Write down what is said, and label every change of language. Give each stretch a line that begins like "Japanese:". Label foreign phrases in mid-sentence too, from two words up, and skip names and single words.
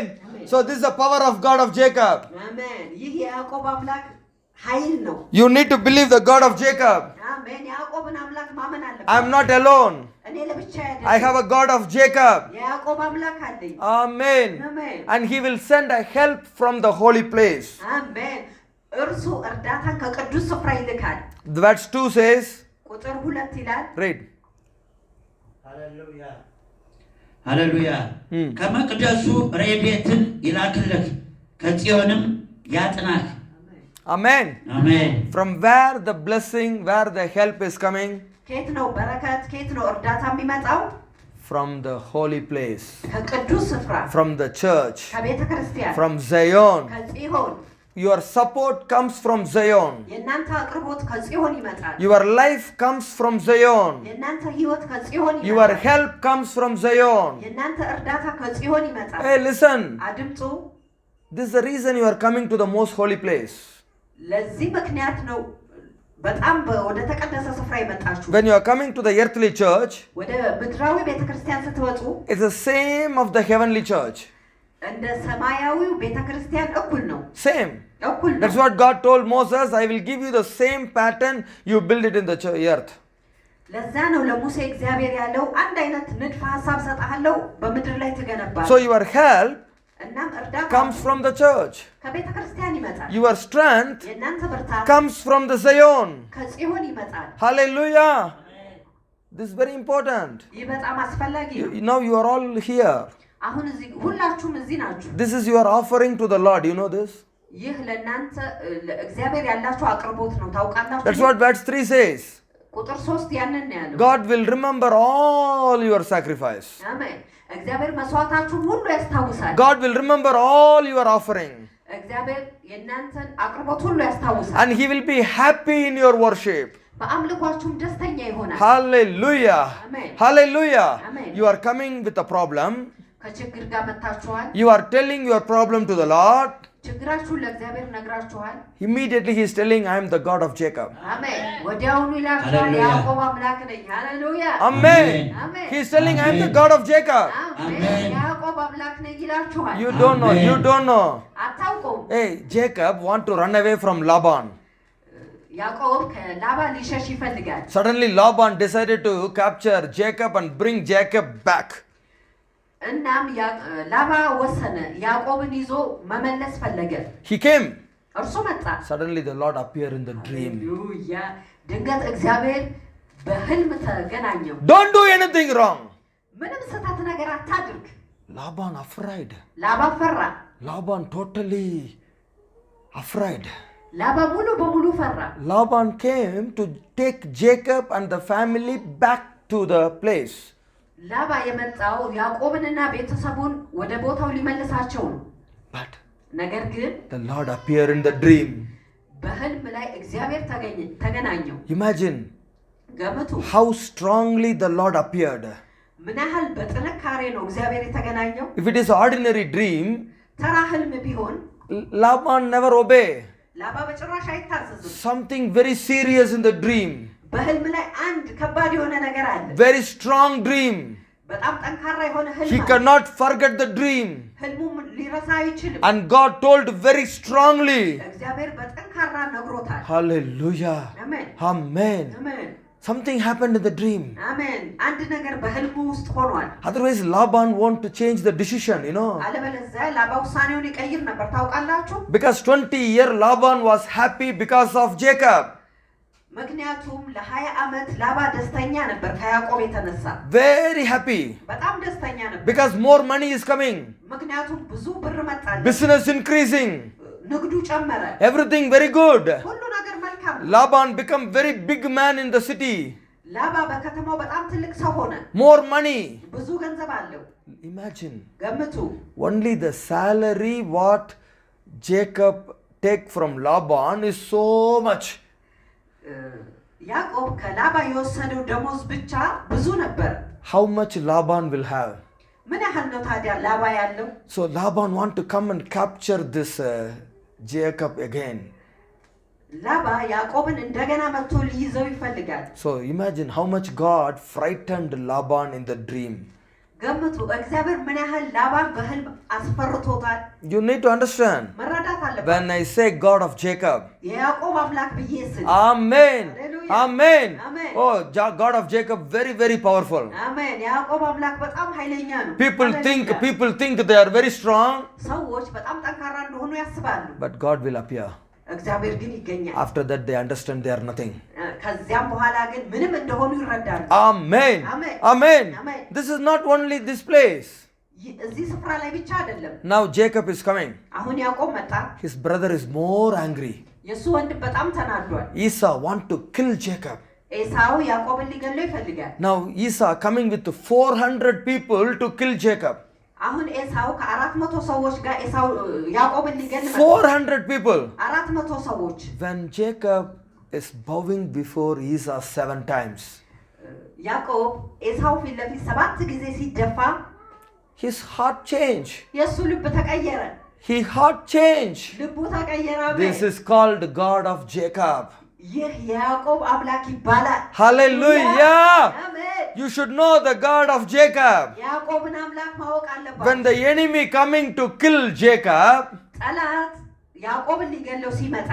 English: So this is the power of God of Jacob.
Amharic: Amen. ይህ ያዕቆብ አምላክ ኃይል ነው.
English: You need to believe the God of Jacob.
Amharic: Amen. ያዕቆብን አምላክ ማመን አለበት.
English: I am not alone.
Amharic: እኔ ለብቻዬ አይደለም.
English: I have a God of Jacob.
Amharic: ያዕቆብ አምላክ አለኝ.
English: Amen. Amen. And he will send a help from the holy place.
Amharic: Amen. እርሱ እርዳታን ከቅዱስ ስፍራ ይልካል.
English: Verse 2 says,
Amharic: ቁጥር 2 ይላል. Read.
English: Hallelujah. Hallelujah.
Amharic: ከመቅደሱ ረድኤትን ይላክልህ ከጽዮንም ያጥናህ.
English: Amen. Amen. From where the blessing, where the help is coming?
Amharic: ከየት ነው በረከት ከየት ነው እርዳታ የሚመጣው?
English: From the holy place.
Amharic: ከቅዱስ ስፍራ.
English: From the church.
Amharic: ከቤተ ክርስቲያን.
English: From Zion. ከጽዮን. Your support comes from Zion.
Amharic: የናንተ አቅርቦት ከጽዮን ይመጣል.
English: Your life comes from Zion.
Amharic: የናንተ ህይወት ከጽዮን ይመጣል.
English: Your help comes from Zion.
Amharic: የናንተ እርዳታ ከጽዮን ይመጣል.
English: Hey, listen. አድምጡ. This is the reason you are coming to the most holy place.
Amharic: ለዚህ ምክንያት ነው በጣም ወደ ተቀደሰ ስፍራ የመጣችሁ።
English: When you are coming to the earthly church,
Amharic: ወደ ምድራዊ ቤተክርስቲያን ስትወጡ,
English: it's the same of the heavenly church.
Amharic: እንደ ሰማያዊው ቤተክርስቲያን እኩል ነው። Same. እኩል ነው.
English: That's what God told Moses, I will give you the same pattern, you build it in the earth.
Amharic: ለዛ ነው ለሙሴ እግዚአብሔር ያለው አንድ አይነት ንድፈ ሐሳብ ሰጣለሁ በምድር ላይ ትገነባለህ።
English: So your help comes from the church. Your strength comes from the Zion. Hallelujah. This is very important. Now you are all here. This is your offering to the Lord. You know this? That's what verse 3 says. God will remember all your sacrifice. Amen.
Amharic: እግዚአብሔር መስዋዕታችሁን ሁሉ ያስታውሳል.
English: God will remember all your offering.
Amharic: እግዚአብሔር የእናንተን አቅርቦት ሁሉ ያስታውሳል.
English: And he will be happy in your worship.
Amharic: በአምልኳችሁም ደስተኛ ይሆናል.
English: Hallelujah. Amen. Hallelujah. Amen. You are coming with a problem.
Amharic: ከችግር ጋር መጣችኋል.
English: You are telling your problem to the Lord.
Amharic: ችግራችሁን ለእግዚአብሔር ነግራችኋል.
English: Immediately he is telling, I am the God of Jacob. Amen.
Amharic: ወዲያውኑ ይላችኋል ያዕቆብ አምላክ ነኝ.
English: Hallelujah. Amen. He is telling, I am the God of Jacob.
Amharic: Amen. ያዕቆብ አምላክ ነኝ ይላችኋል.
English: You don't know. You don't know.
Amharic: አታውቁም.
English: Hey, Jacob want to run away from Laban.
Amharic: ያዕቆብ ከላባ ሊሸሽ ይፈልጋል.
English: Suddenly Laban decided to capture Jacob and bring Jacob back.
Amharic: እናም ላባ ወሰነ ያዕቆብን ይዞ መመለስ ፈለገ።
English: He came.
Amharic: እርሱ መጣ።
English: Suddenly the Lord appeared in the dream.
Amharic: ሃሌሉያ። ድንገት እግዚአብሔር በህልም ተገናኘው።
English: Don't do anything wrong.
Amharic: ምንም ስህተት ነገር አታድርግ።
English: Laban afraid.
Amharic: ላባ ፈራ።
English: Laban totally afraid.
Amharic: ላባ ሙሉ በሙሉ ፈራ።
English: Laban came to take Jacob and the family back to the place.
Amharic: ላባ የመጣው ያዕቆብንና ቤተሰቡን ወደ ቦታው ሊመልሳቸው ነው።
English: But
Amharic: ነገር ግን
English: the Lord appeared in the dream.
Amharic: በህልም ላይ እግዚአብሔር ተገናኘው።
English: Imagine
Amharic: ገምቱ
English: how strongly the Lord appeared.
Amharic: ምን ያህል በጥንካሬ ነው እግዚአብሔር የተገናኘው?
English: If it is ordinary dream,
Amharic: ተራ ህልም ቢሆን
English: Laban never obey.
Amharic: ላባ በጭራሽ አይታዘዝም።
English: Something very serious in the dream.
Amharic: በህልም ላይ አንድ ከባድ የሆነ ነገር አለ።
English: Very strong dream.
Amharic: በጣም ጠንካራ የሆነ ህልም
English: He cannot forget the dream.
Amharic: ህልሙም ሊረሳ አይችልም።
English: And God told very strongly.
Amharic: እግዚአብሔር በጠንካራ ነግሮታል።
English: Hallelujah.
Amharic: አሜን
English: Amen.
Amharic: አሜን
English: Something happened in the dream.
Amharic: አሜን። አንድ ነገር በህልሙ ውስጥ ሆኗል።
English: Otherwise, Laban want to change the decision,
Amharic: አለበለዚያ ላባ ውሳኔውን ይቀይር ነበር ታውቃላችሁ።
English: Because 20 years Laban was happy because of Jacob.
Amharic: ምክንያቱም ለ20 ዓመት ላባ ደስተኛ ነበር ከያዕቆብ የተነሳ።
English: Very happy.
Amharic: በጣም ደስተኛ ነበር።
English: Because more money is coming.
Amharic: ምክንያቱም ብዙ ብር መጣለት።
English: Business increasing.
Amharic: ንግዱ ጨመረ።
English: Everything very good.
Amharic: ሁሉ ነገር መልካም።
English: Laban become very big man in the city.
Amharic: ላባ በከተማው በጣም ትልቅ ሰው ሆነ።
English: More money.
Amharic: ብዙ ገንዘብ አለው።
English: Imagine.
Amharic: ገምቱ።
English: Only the salary what Jacob take from Laban is so much.
Amharic: ያዕቆብ ከላባ የወሰደው ደሞዝ ብቻ ብዙ ነበር።
English: How much Laban will have?
Amharic: ምን ያህል ነው ታዲያ ላባ ያለው?
English: So Laban want to come and capture this Jacob again.
Amharic: ላባ ያዕቆብን እንደገና መጥቶ ሊይዘው ይፈልጋል።
English: So imagine how much God frightened Laban in the dream.
Amharic: ገምቱ እግዚአብሔር ምን ያህል ላባን በህልም አስፈርቶታል።
English: You need to understand.
Amharic: መረዳት አለበት።
English: When I say God of Jacob.
Amharic: የያዕቆብ አምላክ ብዬ ስል
English: Amen. Hallelujah. Amen. Amen. Oh, God of Jacob very very powerful.
Amharic: አሜን። የያዕቆብ አምላክ በጣም ኃይለኛ ነው።
English: People think they are very strong.
Amharic: ሰዎች በጣም ጠንካራ እንደሆኑ ያስባሉ።
English: But God will appear.
Amharic: እግዚአብሔር ግን ይገኛል።
English: After that they understand they are nothing.
Amharic: ከዚያም በኋላ ግን ምንም እንደሆኑ ይረዳሉ።
English: Amen. Amen. Amen. Amen. This is not only this place.
Amharic: እዚህ ስፍራ ላይ ብቻ አይደለም።
English: Now Jacob is coming.
Amharic: አሁን ያዕቆብ መጣ።
English: His brother is more angry.
Amharic: የሱ ወንድም በጣም ተናዷል።
English: Esau want to kill Jacob.
Amharic: ኤሳው ያዕቆብን ሊገለው ይፈልጋል።
English: Now Esau coming with 400 people to kill Jacob.
Amharic: አሁን ኤሳው ከ400 ሰዎች ጋር ኤሳው ያዕቆብን ሊገል መጣ።
English: 400 people.
Amharic: 400 ሰዎች።
English: When Jacob is bowing before Esau 7 times.
Amharic: ያዕቆብ ኤሳው ፊት ለፊት 7 ጊዜ ሲደፋ
English: his heart changed.
Amharic: የሱ ልብ ተቀየረ።
English: His heart changed.
Amharic: ልቡ ተቀየረ።
English: This is called God of Jacob.
Amharic: ይህ ያዕቆብ አምላክ ይባላል።
English: Hallelujah.
Amharic: አሜን።
English: You should know the God of Jacob.
Amharic: ያዕቆብን አምላክ ማወቅ አለባችሁ።
English: When the enemy coming to kill Jacob,
Amharic: ጠላት ያዕቆብን ሊገለው ሲመጣ